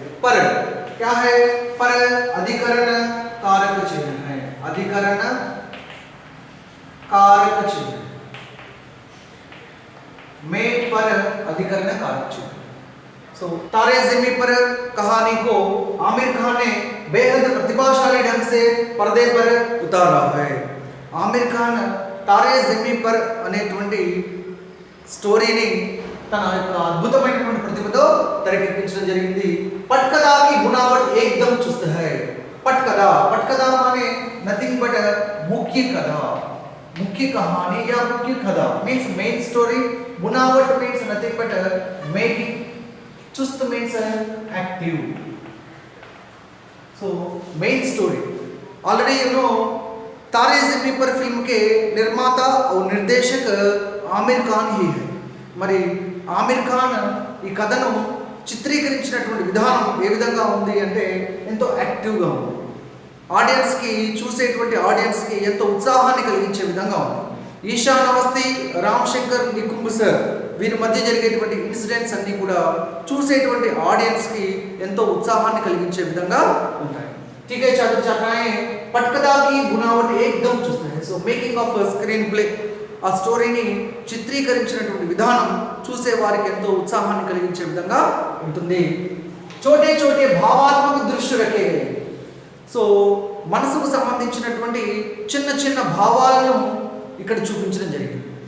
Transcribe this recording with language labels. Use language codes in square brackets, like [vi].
[hi] पर क्या है? पर अधिकरण कारक चिन्ह है, अधिकरण कारक चिन्ह, में पर अधिकरण कारक चिन्ह। तारे ज़मीं पर कहानी को आमिर खान ने बेहद प्रतिभाशाली ढंग से पर्दे पर उतारा है। [te] आमिर खान तारे ज़मीं पर అనేటువంటి స్టోరీని తన యొక్క అద్భుతమైనటువంటి ప్రతిభతో తెరకెక్కించడం జరిగింది। [hi] పట్కథా की बनावट एकदम चुस्त है। पटकथा, पटकथा माने नथिंग बट मुख्य कथा, मुख्य कहानी या मुख्य कथा [en] Means main story. बनावट means nothing but making, चुस्त means active. So main story already you know [hi] तारे ज़मीं पर फिल्म के निर्माता और निर्देशक आमिर खान ही है। [te] మరి ఆమిర్ ఖాన్ ఈ కథను చిత్రీకరించినటువంటి విధానం ఏ విధంగా ఉంది అంటే ఎంతో యాక్టివ్గా ఉంది, ఆడియన్స్కి చూసేటువంటి ఆడియన్స్కి ఎంతో ఉత్సాహాన్ని కలిగించే విధంగా ఉంది। ఈశాన్ అవస్థి, రామ్ శంకర్ నికుంబ్ సార్ వీరి మధ్య జరిగేటువంటి ఇన్సిడెంట్స్ అన్నీ కూడా చూసేటువంటి ఆడియన్స్కి ఎంతో ఉత్సాహాన్ని కలిగించే విధంగా ఉంటాయి। [hi] ठीक है छात्र छात्राएं, पटकथा की बुनावट एकदम चुस्त है। [en] so making of screenplay, [te] ఆ స్టోరీని చిత్రీకరించినటువంటి విధానం చూసే వారికి ఎంతో ఉత్సాహాన్ని కలిగించే విధంగా ఉంటుంది। [hi] చోటే చోటే భావాత్మక దృశ్య రకే, [te] సో మనసుకు సంబంధించినటువంటి చిన్న చిన్న భావాలను ఇక్కడ చూపించడం జరిగింది।